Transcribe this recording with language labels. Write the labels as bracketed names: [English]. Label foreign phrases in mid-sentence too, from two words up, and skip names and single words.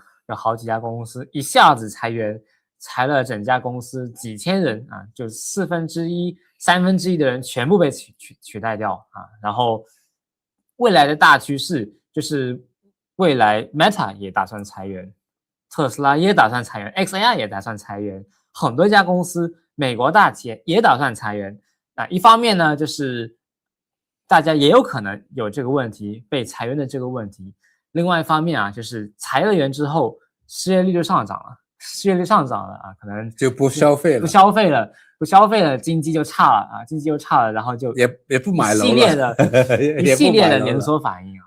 [Chinese] 有好幾家公司一下子裁员，裁了整家公司幾千人就1/4、1/3的人全部被取代掉然後未來的大趨勢就是未來 Meta 也打算裁员特斯拉也打算裁員 ，XAI 也打算裁員，很多家公司，美國大企業也打算裁員。那一方面呢，就是大家也有可能有这個問題，被裁員的這個問題。另外一方面啊，就是裁了員之後，失業率就上漲了，可能就不消費了，不消費了，經濟就差了啊，經濟就差了，然後就也不買楼了，一系列的連鎖反应啊。